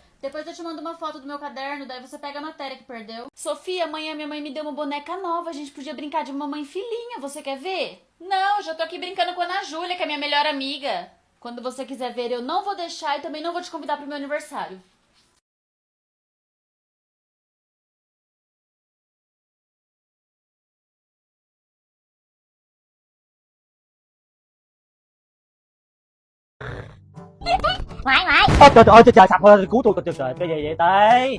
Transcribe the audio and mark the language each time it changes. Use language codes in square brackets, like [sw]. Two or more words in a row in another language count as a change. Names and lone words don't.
[pt] Depois eu te mando uma foto do meu caderno, daí você pega a matéria que perdeu. Sofia, amanhã minha mãe me deu uma boneca nova, a gente podia brincar de mamãe e filhinha, você quer ver? Não, eu já tô aqui brincando com a Ana Júlia, que é minha melhor amiga. Quando você quiser ver, eu não vou deixar e também não vou te convidar pro meu aniversário. [vi] Ngoại. Trời ơi, trời sập ơi, cứu tôi, trời trời, cái gì vậy tây?